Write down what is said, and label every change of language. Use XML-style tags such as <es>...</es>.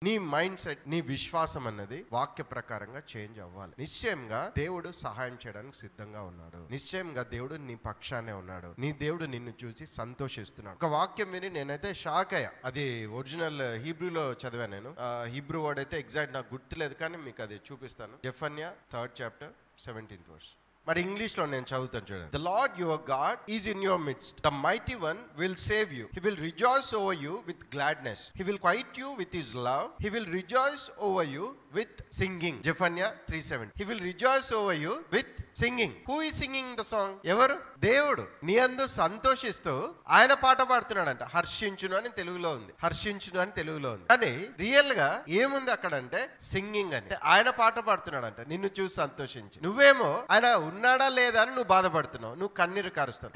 <te>నీ mind set, నీ విశ్వాసం అన్నది వాక్య ప్రకారంగా చేంజ్ అవ్వాలి. నిశ్చయంగా దేవుడు సహాయం చేయడానికి సిద్ధంగా ఉన్నాడు. నిశ్చయంగా దేవుడు నీ పక్షానే ఉన్నాడు. నీ దేవుడు నిన్ను చూసి సంతోషిస్తున్నాడు. ఒక వాక్యం విని నేనైతే షాక్ అయ్యా. అది ఒరిజినల్ హీబ్రూలో చదివాను నేను. హీబ్రూ వర్డ్ అయితే ఎగ్జాక్ట్ నాకు గుర్తులేదు, కానీ మీకు అది చూపిస్తాను. జెఫన్యా</te> <en>3rd chapter 17th verse.</en> <te>మరి ఇంగ్లీష్ లో నేను చదువుతాను చూడండి.</te> <en>The Lord your God is in your midst. The mighty one will save you. He will rejoice over you with gladness. He will quiet you with his love. He will rejoice over you with singing. Zephaniah 3:7. He will rejoice over you with singing. Who is singing the song?</en> <te>ఎవరు? దేవుడు నీ అందు సంతోషిస్తూ ఆయన పాట పాడుతున్నాడంట. హర్షించును అని తెలుగులో ఉంది, హర్షించును అని తెలుగులో ఉంది. కానీ రియల్ గా ఏముంది అక్కడ అంటే సింగింగ్ అంటే ఆయన పాట పాడుతున్నాడంట నిన్ను చూసి సంతోషించి. నువ్వేమో ఆయన ఉన్నాడా లేదా అని నువ్వు బాధపడుతున్నావు, నువ్వు కన్నీరు కారుస్తావు.</te>